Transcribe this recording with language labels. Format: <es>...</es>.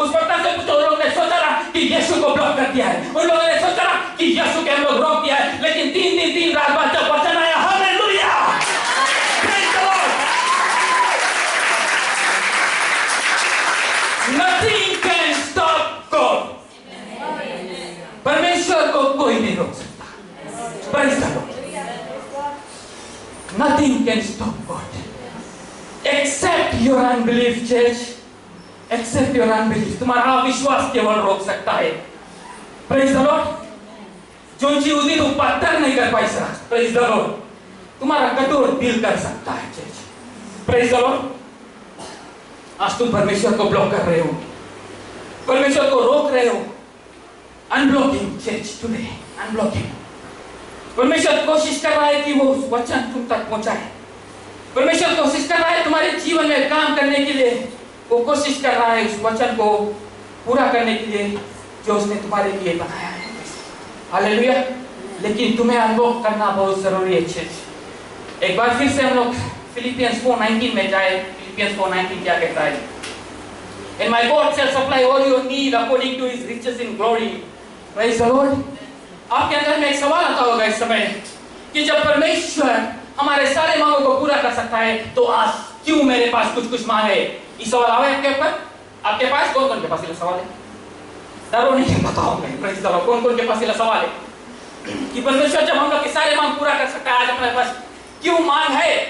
<hi>उस पत्थर से पूछो. उन लोगों ने सोचा था कि यीशु को ब्लॉक कर दिया है, उन लोगों ने सोचा था कि यीशु के हम लोग रोक दिया है, लेकिन 3 दिन 3 रात बाद जब वचन आया, hallelujah,</hi> <en>Praise the lord, nothing can stop God.</en> <hi>परमेश्वर को कोई नहीं रोक सकता.</hi> <en>Praise the lord. Nothing can stop God except your unbelief, church. Except your unbelief.</en> <hi>तुम्हारा अविश्वास केवल रोक सकता है.</hi> <en>Praise the Lord.</en> <hi>जो चीज़ तुम पत्थर नहीं कर पाई सर,</hi> <en>Praise the Lord,</en> <hi>तुम्हारा कठोर दिल कर सकता है.</hi> <en>Church, Praise the Lord.</en> <hi>आज तुम परमेश्वर को ब्लॉक कर रहे हो, परमेश्वर को रोक रहे हो.</hi> <en>Unblock him, church, today. Unblock him.</en> <hi>परमेश्वर कोशिश कर रहा है कि वो वचन तुम तक पहुंचाए. परमेश्वर कोशिश कर रहा है तुम्हारे जीवन में काम करने के लिए. वो कोशिश कर रहा है उस वचन को पूरा करने के लिए जो उसने तुम्हारे लिए बनाया है. हालेलुया. लेकिन तुम्हें अनुभव करना बहुत जरूरी है. एक बार फिर से हम लोग फिलिपियंस 4:19 में जाए. फिलिपियंस 4:19 क्या कहता है?</hi> <en>And my God shall supply all your need according to His riches in glory. Praise the Lord.</en> <hi>आपके अंदर में एक सवाल आता होगा इस समय कि जब परमेश्वर हमारे सारे मांगों को पूरा कर सकता है तो आज क्यों मेरे पास कुछ मांग है? ये सवाल आवे आपके ऊपर, आपके पास? कौन के पास ये सवाल है? डरो नहीं, बताऊंगा.</hi> <en>Praise the lord.</en> <hi>कौन के पास ये सवाल है कि परमेश्वर जब हम लोग के सारे मांग पूरा कर सकता है, आज हमारे पास क्यों मांग है?</hi>